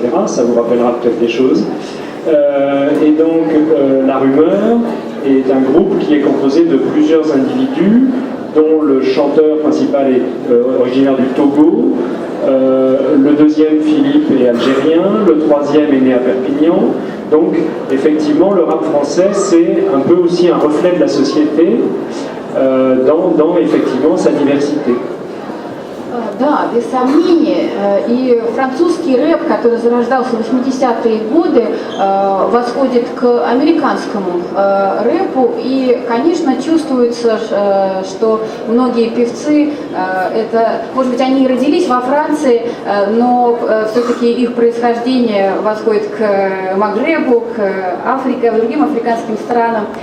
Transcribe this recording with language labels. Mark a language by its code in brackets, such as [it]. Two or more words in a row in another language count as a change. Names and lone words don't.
[fr] Ça vous rappellera peut-être des choses. Et donc La Rumeur est un groupe qui est composé de plusieurs individus, dont le chanteur principal est originaire du Togo, le deuxième, Philippe, est algérien, le troisième est né à Perpignan. Donc, effectivement, le rap français, c'est un peu aussi un reflet de la société dans effectivement, sa diversité. [ru] Да, без сомнения. И французский рэп, который зарождался в 80-е годы, восходит к американскому рэпу. И, конечно, чувствуется, что многие певцы, это, может быть, они и родились во Франции, но все-таки их происхождение восходит к Магребу, к Африке, другим африканским странам.